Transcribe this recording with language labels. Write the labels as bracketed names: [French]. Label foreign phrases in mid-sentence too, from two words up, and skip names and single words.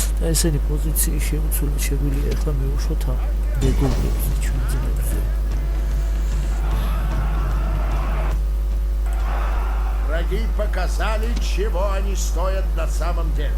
[Georgian] ესენი პოზიციის შემცველი შეგვიძლია ახლა მივუშვოთ ამ მეგობრებზე ჩვენ ძმებზე. [Russian] Враги показали, чего они стоят на самом деле.